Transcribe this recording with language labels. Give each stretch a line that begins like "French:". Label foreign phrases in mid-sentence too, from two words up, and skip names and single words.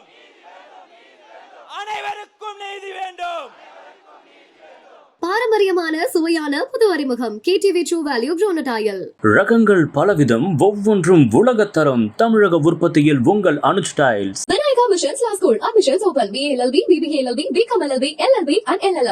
Tamil: அனைவருக்கும் நீதி வேண்டும். பாரம்பரியமான சுவையான புது அறிமுகம் கேடிவி ட்ரூ வேல்யூ ப்ரோனடாயல். ரகங்கள் பலவிதம், ஒவ்வொன்றும் உலகத்தரம். தமிழக உற்பத்தியில் உங்கள் அனுஜ் டைல்ஸ்.
English: Vinayaka Missions Law School. Admissions open. BA LLB, BBA LLB, BCom LLB, LLB and LLM.